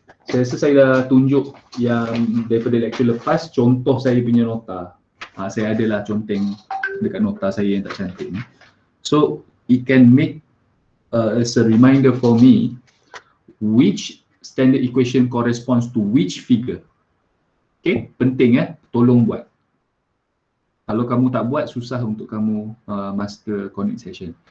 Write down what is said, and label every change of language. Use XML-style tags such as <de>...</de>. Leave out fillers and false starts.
<ms>Saya rasa saya dah tunjuk yang daripada lecture lepas, contoh saya punya nota. Saya adalah conteng dekat nota saya yang tak cantik ni.</ms> <en>So, it can make as a reminder for me which standard equation corresponds to which figure.</en> <ms>Okay, penting tolong buat. Kalau kamu tak buat, susah untuk kamu master conic section.</ms>